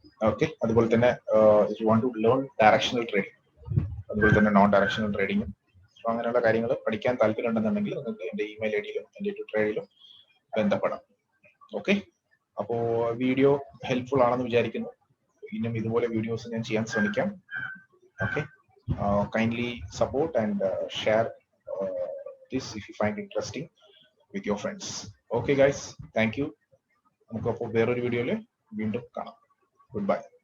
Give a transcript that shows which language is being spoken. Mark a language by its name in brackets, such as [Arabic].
[Malayalam] Okay, അതുപോലെ തന്നെ [English] if you want to learn directional trading, [Malayalam] അതുപോലെ തന്നെ നോൺ ഡയറക്ഷണൽ ട്രേഡിംഗും, സോ അങ്ങനെയുള്ള കാര്യങ്ങൾ പഠിക്കാൻ താല്പര്യം ഉണ്ടെന്നുണ്ടെങ്കിൽ നിങ്ങൾക്ക് എൻ്റെ ഇമെയിൽ ഐഡിയിലും എൻ്റെ ട്വിറ്റർ ഐഡിയിലും ബന്ധപ്പെടാം. ഓക്കെ, അപ്പോൾ വീഡിയോ ഹെൽപ്ഫുൾ ആണെന്ന് വിചാരിക്കുന്നു. ഇനിയും ഇതുപോലെ വീഡിയോസ് ഞാൻ ചെയ്യാൻ ശ്രമിക്കാം. [English] Okay, kindly support and share this if you find interesting with your friends. Okay guys, thank you. [Malayalam] നമുക്ക് അപ്പോൾ വേറൊരു വീഡിയോയിൽ വീണ്ടും കാണാം. [English] Goodbye.